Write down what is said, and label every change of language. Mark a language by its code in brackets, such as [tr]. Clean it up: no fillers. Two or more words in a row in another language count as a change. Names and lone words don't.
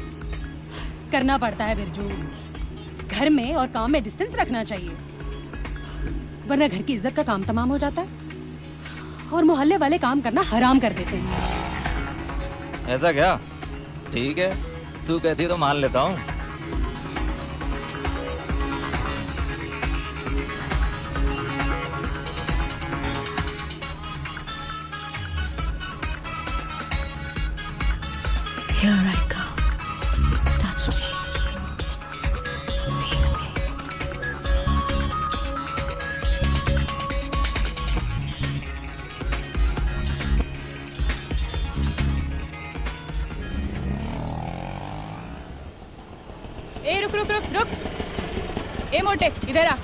[hi] करना पड़ता है बिरजू। घर में और काम में डिस्टेंस रखना चाहिए, वरना घर की इज्जत का काम तमाम हो जाता है और मोहल्ले वाले काम करना हराम कर देते हैं। ऐसा क्या? ठीक है, तू कहती है तो मान लेता हूँ। [en] Here I go. Touch me. Feel me. [hi] ए रुक रुक रुक रुक। ए मोटे, इधर आ।